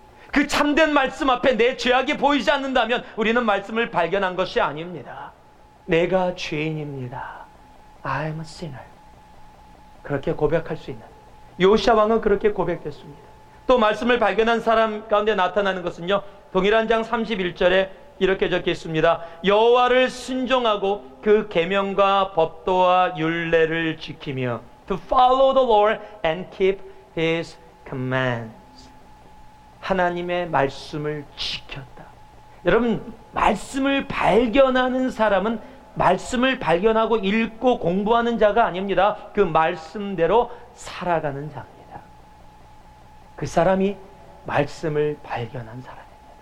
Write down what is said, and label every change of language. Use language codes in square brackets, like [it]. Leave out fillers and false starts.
[ko] 그 참된 말씀 앞에 내 죄악이 보이지 않는다면 우리는 말씀을 발견한 것이 아닙니다. 내가 죄인입니다. [en] I'm a sinner. [ko] 그렇게 고백할 수 있는, 요시야 왕은 그렇게 고백했습니다. 또 말씀을 발견한 사람 가운데 나타나는 것은요, 동일한 장 31절에 이렇게 적혀 있습니다. 여호와를 순종하고 그 계명과 법도와 율례를 지키며 [en] to follow the Lord and keep His commands. [ko] 하나님의 말씀을 지켰다. 여러분, 말씀을 발견하는 사람은 말씀을 발견하고 읽고 공부하는 자가 아닙니다. 그 말씀대로 살아가는 자입니다. 그 사람이 말씀을 발견한 사람입니다.